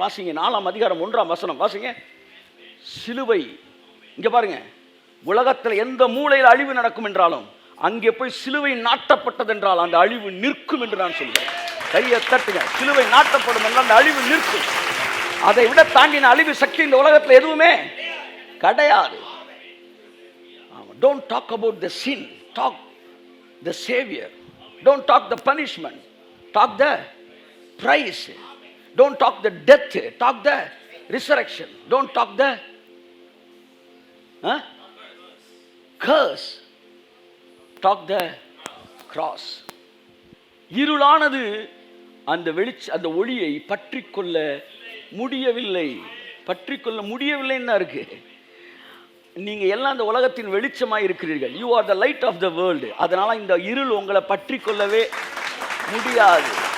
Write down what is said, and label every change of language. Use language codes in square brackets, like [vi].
[ta] வாசிங்க 4ஆம் அதிகாரம் 1ஆம் வசனம் வாசிங்க. சிலுவை, இங்க பாருங்க, உலகத்தில் எந்த மூலையில் அழிவு நடக்கும் என்றாலும் அங்கே போய் சிலுவை நாட்டப்பட்டது என்றால் அந்த அழிவு நிற்கும் என்று நான் சொல்கிறேன். கையை தட்டுங்க. சிலுவை நாட்டப்படும் என்றால் அந்த அழிவு நிற்கும். அதை விட தாண்டின அழிவு சக்தி இந்த உலகத்தில் எதுவுமே கிடையாது. [en] Don't talk about the sin, talk the Savior. Don't talk the punishment, talk the price. Don't talk the death, talk the resurrection. Don't talk the curse, talk the cross. [ta] இருளானது அந்த ஒளியை பற்றிக்கொள்ள முடியவில்லை. பற்றிக்கொள்ள முடியவில்லைன்னா இருக்கு. நீங்க எல்லாம் அந்த உலகத்தின் வெளிச்சமாய் இருக்கிறீர்கள். [en] You are the light of the world. [ta] அதனால இந்த இருள் உங்களை பற்றி கொள்ளவே முடியாது.